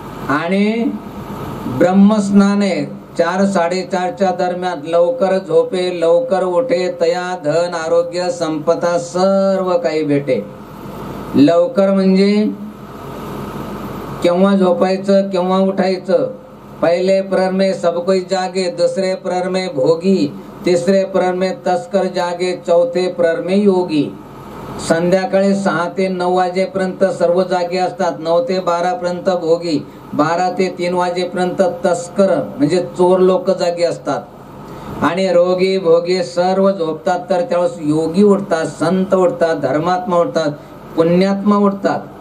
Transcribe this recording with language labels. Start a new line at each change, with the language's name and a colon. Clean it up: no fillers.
Marathi: आणि ब्रह्मस्नान आहे. 4-4:30च्या दरम्यान लवकर झोपे, लवकर उठे, तया धन आरोग्य संपदा सर्व काही भेटे. लवकर म्हणजे केव्हा झोपायचं केव्हा उठायचं.
Hindi: पहले प्रहर में सब कोई जागे, दूसरे प्रहर में भोगी, तिसरे प्रहर में तस्कर जागे, चौथे प्रहर में योगी.
Marathi: संध्याकाळी 6 ते 9 वाजेपर्यंत सर्व जागे असतात. 9 ते 12 पर्यंत भोगी, 12 ते 3 वाजेपर्यंत तस्कर म्हणजे चोर लोक जागे असतात. आणि रोगी भोगी सर्व झोपतात. तर त्यावेळेस योगी उठतात, संत उठतात, धर्मात्मा उठतात, पुण्यात्मा उठतात.